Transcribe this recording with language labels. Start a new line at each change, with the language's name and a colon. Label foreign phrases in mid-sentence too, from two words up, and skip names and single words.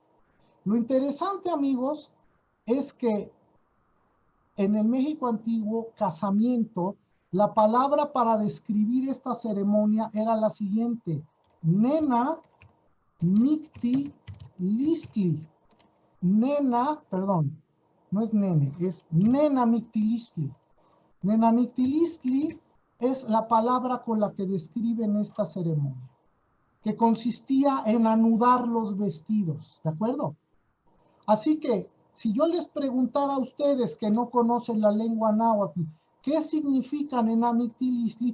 Spanish: Lo interesante, amigos, es que en el México antiguo, casamiento, la palabra para describir esta ceremonia era la siguiente:
Nahuatl languages: nena micti listli.
Spanish: Nena, perdón, no es nene, es
Nahuatl languages: nena micti listli. Nena micti listli
Spanish: es la palabra con la que describen esta ceremonia, que consistía en anudar los vestidos, ¿de acuerdo? Así que, si yo les preguntara a ustedes que no conocen la lengua náhuatl, ¿qué significa
Nahuatl languages: nena micti listli?